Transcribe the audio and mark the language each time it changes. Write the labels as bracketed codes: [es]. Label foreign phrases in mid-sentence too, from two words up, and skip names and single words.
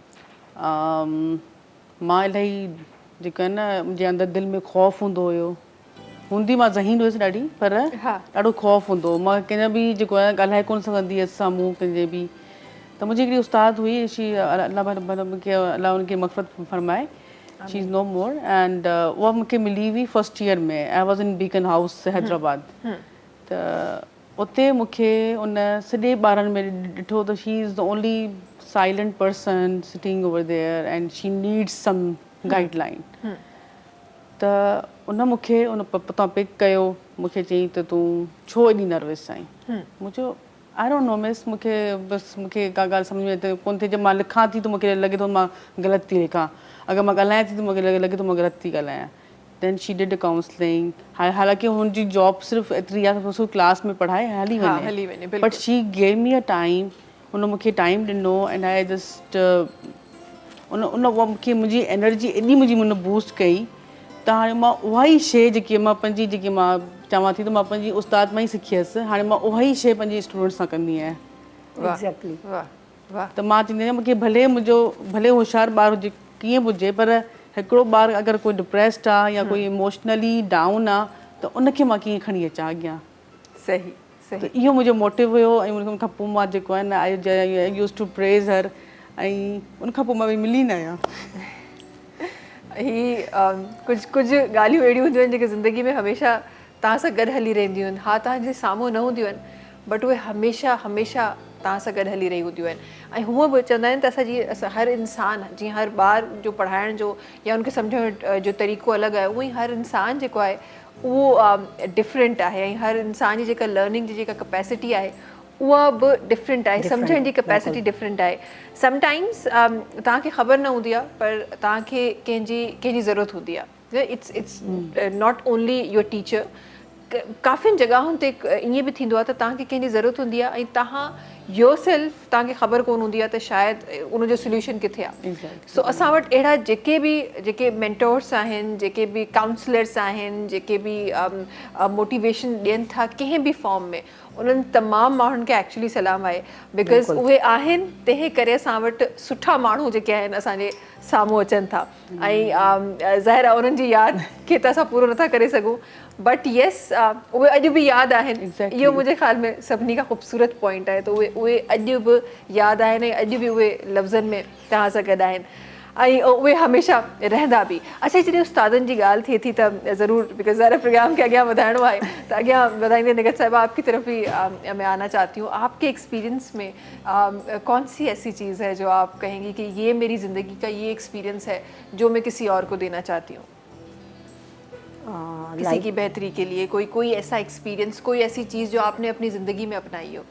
[sd] मां इलाही जेको आहे न, मुंहिंजे अंदरि दिलि में ख़ौफ़ हूंदो हुयो, हूंदी मां ज़हीन हुयसि ॾाढी, पर ॾाढो ख़ौफ़ हूंदो हो। मां कंहिंजा बि जेको आहे ॻाल्हाए कोन सघंदी हुअसि साम्हूं कंहिंजे बि। त मुंहिंजी हिकिड़ी उस्ताद हुई, अल्लाह उनखे मग़फ़िरत फरमाए, [en] She is no more, and [sd] उहा मूंखे मिली हुई [en] first year में। I was in Beacon House Hyderabad. [sd] त उते मूंखे उन सॼे ॿारनि में ॾिठो त [en] She is the only silent person sitting over there and she needs some guideline. [sd] त उन मूंखे उन पतां पिक कयो, मूंखे चयईं त तूं छो एॾी नर्वस आहीं? मुंहिंजो [en] I don't know, miss, [sd] मूंखे बसि मूंखे का ॻाल्हि सम्झ में कोन थिए। जब मां लिखां थी त मूंखे लॻे थो मां ग़लति थी लिखां, अगरि मां ॻाल्हायां थी त मूंखे लॻे थो मां ग़लति थी ॻाल्हायां। [en] Then she did counselling. [sd] हालांकि हुनजी जॉब सिर्फ़ु एतिरी आहे त सिर्फ़ु क्लास में पढ़ाए हली वञे, [en] But she gave me a time. [sd] उन मूंखे टाइम ॾिनो [en] and I just [sd] उन मूंखे मुंहिंजी एनर्जी एॾी मुंहिंजी बूस्ट कई त हाणे मां उहा ई शइ जेकी मां चवां थी त मां पंहिंजी उस्ताद मां ई सिखी हुयसि, हाणे मां उहा ई शइ पंहिंजे स्टूडेंट्स सां कंदी आहियां। एग्जैक्टली। वाह। त मां चवंदी आहियां मूंखे भले होशियारु ॿारु हुजे, कीअं बि हुजे, पर हिकिड़ो ॿारु अगरि कोई डिप्रेस्ड आहे या कोई [en] emotionally down [sd] आहे त उनखे मां कीअं खणी अचां अॻियां। सही। त इहो मुंहिंजो मोटिव हुयो। ऐं उन खां पोइ मां जेको आहे न [en] I used to praise her, [sd] ऐं उनखां पोइ मां वरी मिली न आहियां। कुझु ॻाल्हियूं अहिड़ियूं हूंदियूं आहिनि जेके ज़िंदगी में हमेशह तव्हां सां गॾु हली रहंदियूं आहिनि। हा, तव्हांजे साम्हूं न हूंदियूं आहिनि, बट उहे हमेशह तव्हां सां गॾु हली रही हूंदियूं आहिनि। ऐं हूअं बि चवंदा आहिनि त असां हर इंसान, जीअं हर ॿार जो पढ़ाइण जो या उनखे सम्झण जो तरीक़ो अलॻि आहे, उअं ई हर इंसान जेको आहे उहो डिफरेंट आहे। ऐं हर इंसान जी जेका लर्निंग जी जेका कैपेसिटी आहे उहा बि डिफरेंट आहे, सम्झण जी कैपेसिटी डिफरेंट आहे। समटाइम्स तव्हांखे ख़बर न हूंदी आहे, पर तव्हांखे कंहिंजी ज़रूरत हूंदी आहे। [en] It's not only your teacher. [sd] काफ़ियुनि जॻहियुनि ते ईअं बि थींदो आहे त तव्हांखे कंहिंजी ज़रूरत हूंदी आहे ऐं तव्हां [en] your self [sd] तव्हांखे ख़बर कोन हूंदी आहे त शायदि उनजो सोल्यूशन किथे आहे। सो असां वटि अहिड़ा जेके मेंटोर्स आहिनि, जेके बि काउंसलर्स आहिनि, जेके बि मोटिवेशन ॾियनि था कंहिं बि फॉर्म में, उन्हनि तमामु माण्हुनि खे एक्चुअली सलाम आहे, बिकॉज़ उहे आहिनि तंहिं करे असां वटि सुठा माण्हू जेके आहिनि असांजे साम्हूं अचनि था। ऐं ज़ाहिर आहे उन्हनि जी यादि खे त असां पूरो नथा करे सघूं, [en] But yes [sd] उहे अॼु बि यादि आहिनि। इहो मुंहिंजे ख़्याल में सभिनी खां ख़ूबसूरत पॉइंट आहे। त उहे अॼु बि यादि आहिनि ऐं अॼु बि उहे लफ़्ज़नि में तव्हां सां गॾु आहिनि ऐं उहे हमेशह रहंदा बि। अच्छा, जॾहिं उस्तादनि जी ॻाल्हि थिए थी त ज़रूरु, बिकॉज़ ज़ाहिर प्रोग्राम खे अॻियां वधाइणो आहे, त अॻियां वधाईंदे निगत साहिबा [ur] آپ کی طرف ہی میں آنا چاہتی ہوں. آپ کے ایکسپیرینس میں کون سی ایسی چیز ہے جو آپ کہیں گی کہ یہ میری زندگی کا یہ ایکسپیرینس ہے جو میں کسی اور کو دینا چاہتی ہوں? کسی کی بہتری کے لیے کوئی ایسا ایکسپیرینس، کوئی ایسی چیز جو آپ نے اپنی زندگی میں اپنائی ہو?